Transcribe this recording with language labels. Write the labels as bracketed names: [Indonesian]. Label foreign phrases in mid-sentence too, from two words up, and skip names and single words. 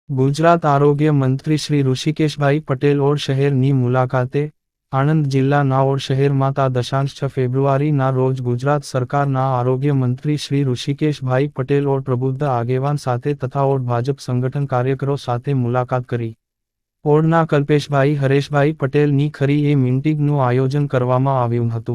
[Gujarati] ગુજરાત આરોગ્ય મંત્રી શ્રી ઋષિકેશભાઈ પટેલ ઔર શહેરની મુલાકાતે આણંદ જિલ્લાના ઓડ शહેરમાં તા 6 ફેબ્રુઆરીના રોજ ગુજરાત સરકારના આરોગ્ય મંત્રી શ્રી ઋષિકેશભાઈ પટેલ ઓડ પ્રબુદ્ધ આગેવાન સાથે તથા ઓડ ભાજપ સંગઠન કાર્યકરો સાથે મુલાકાત કરી. ઓડના કલ્પેશભાઈ હરેશભાઈ પટેલની ખરી એ મીટિંગનું આયોજન કરવામાં આવ્યું હતું.